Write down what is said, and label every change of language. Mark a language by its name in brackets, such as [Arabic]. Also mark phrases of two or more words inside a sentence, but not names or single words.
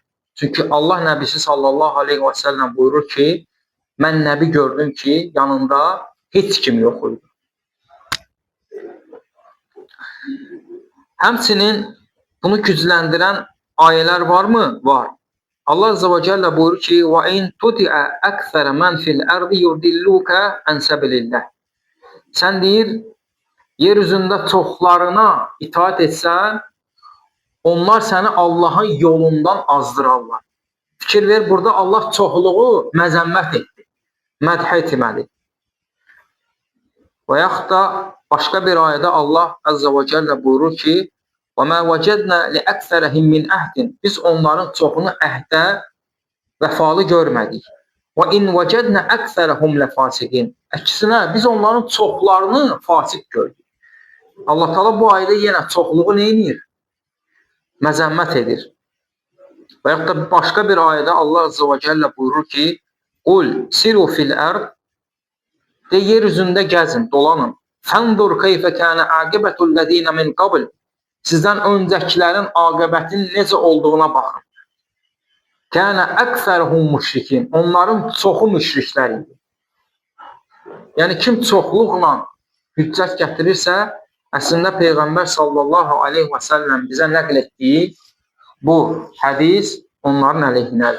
[Azerbaijani] Çünki Allah nəbisi [Arabic] صلى الله عليه وسلم [Azerbaijani] buyurur ki, mən nəbi gördüm ki, yanında heç kim yox idi. Həmçinin bunu gücləndirən ayələr varmı? Var. Allah [Arabic] عز وجل [Azerbaijani] buyurur ki, [Arabic] وَاِنْ تُتِعَ أَكْثَرَ مَنْ فِي الْأَرْضِ يُرْدِلُّكَ عَنْ سَبِلِ اللّٰهِ. [Azerbaijani] Sən deyir, yer üzündə çoxlarına itaat etsən, onlar səni Allahın yolundan azdırarlar. Fikir ver, burada Allah çoxluğu məzəmmət etdi, mədh etmədi. Və yaxud da başqa bir ayədə Allah [Arabic] عز وجل [Azerbaijani] buyurur ki, [Arabic] وَمَا وَجَدْنَا لِأَكْثَرَهِمْ مِنْ أَهْدٍ [Azerbaijani] Biz onların çoxunu əhdə vəfalı görmədik. [Arabic] وَإِنْ وَجَدْنَا أَكْثَرَهُمْ لَفَاسِقِينَ [Azerbaijani] Əksinə, biz onların çoxlarını fasik gördük. Allah Teala bu ayədə yenə çoxluğu neyinir? Məzəmmət edir. Və yaxud da başqa bir ayədə Allah [Arabic] عز وجل [Azerbaijani] buyurur ki, [Arabic] قُلْ سِرُوا فِي الْأَرْضِ [Azerbaijani] De yer üzündə gəzin, dolanın. [Arabic] فانظروا كيف كان عاقبة الذين من قبل Sizdən öncəkilərin aqibətinin necə olduğuna baxın. كان أكثرهم مشركين [Azerbaijani] Onların çoxu müşriklər idi. Yəni kim çoxluqla hüccət gətirirsə, əslində Peyğəmbər [Arabic] صلى الله عليه وسلم [Azerbaijani] bizə nəql etdiyi bu hədis onların əleyhinədir.